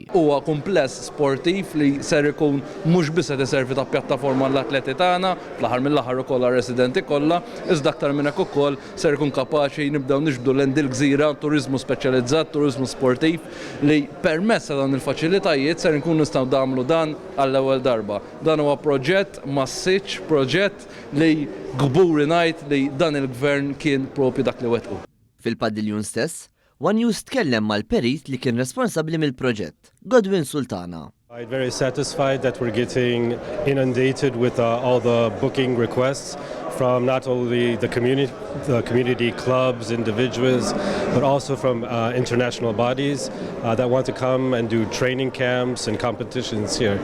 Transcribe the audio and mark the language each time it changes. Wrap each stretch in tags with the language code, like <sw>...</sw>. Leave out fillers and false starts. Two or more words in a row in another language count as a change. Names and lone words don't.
<mt>Huwa kumpless sportiv li ser ikun mhux biss qed iservi ta' pjattaforma l-atleti tagħna, fl-aħħar mill-aħħar ukoll residenti kollha, iżda aktar minn hekk ukoll ser ikun kapaċi nibdew nixbdu lend il-Gżira turiżmu speċjalizzat, turiżmu sportiv li permezz ta' dan il-faċilitajiet ser nkunu nistgħu nagħmlu dan għall-ewwel darba. Dan huwa proġett massiġġ, proġett li gburi ngħid li dan il-Gvern kien propju dak li wettqu. Fil-padiljun stess, One News tkellem mal-perit li kien responsabbli mill-proġett, Godwin Sultana.</mt> <en>I'm very satisfied that we're getting inundated with all the booking requests from not only the community clubs, individuals, but also from international bodies that want to come and do training camps and competitions here.</en>